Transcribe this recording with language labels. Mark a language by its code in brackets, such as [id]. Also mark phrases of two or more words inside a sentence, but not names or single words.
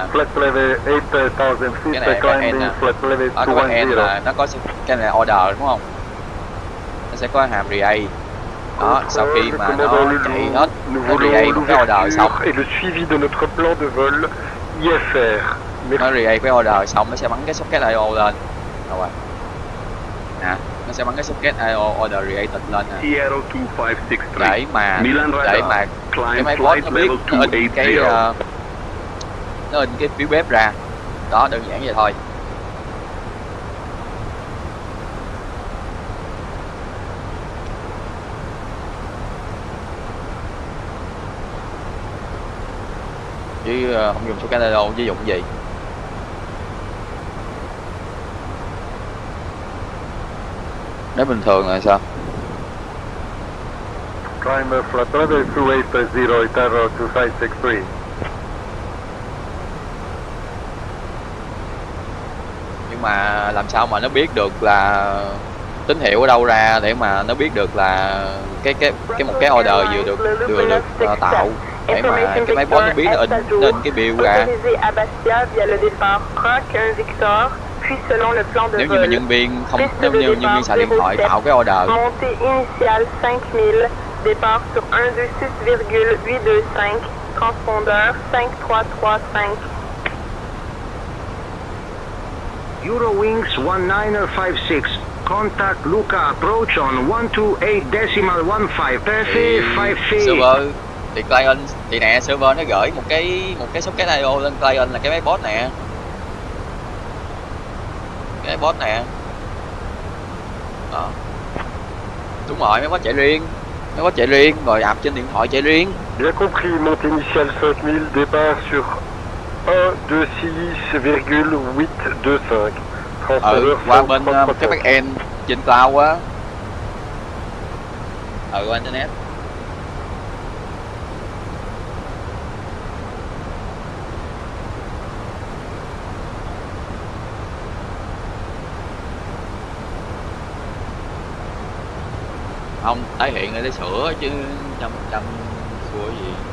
[vi] Cái này backend nè, ở cái backend là nó có cái này order đúng không, nó sẽ có hàm relay đó. Sau khi mà nó chạy hết nó relay một cái order xong, nó relay cái order xong nó sẽ bắn cái [en] socket I/O [vi] lên rồi nè, nó sẽ bắn cái [en] socket I/O order related [vi] lên nè, để mà cái máy bot nó biết nó in cái phiếu bếp ra đó, đơn giản vậy thôi. Chứ không dùng [en] socket I/O [vi] chứ dùng gì. Nếu bình thường là sao? [en] Climb flat level 280 Terror 2563. [vi] Nhưng mà làm sao mà nó biết được là tín hiệu ở đâu ra để mà nó biết được là một cái order vừa được tạo, để mà cái máy bot nó biết nó in cái bill ra. Nếu như mà nhân viên không, nếu như nhân viên xài điện thoại tạo cái order. [fr] Montée initiale 5000, départ sur 126,825, transpondeur 5335. [en] Eurowings 1956, contact Luca approach on 128.15, perfect 50 [vi] server thì client thì nè, server nó gửi một cái [en] socket I/O [vi] lên client là cái máy bot nè, cái bot nè đó. Đúng rồi, máy bot chạy riêng, rồi app trên điện thoại chạy riêng. [fr] Bien compris, montée initiale 5000, départ sur 126,825. [vi] Qua bên cái backend trên cloud á, qua internet. Không tái hiện để sửa chứ trăm sửa gì.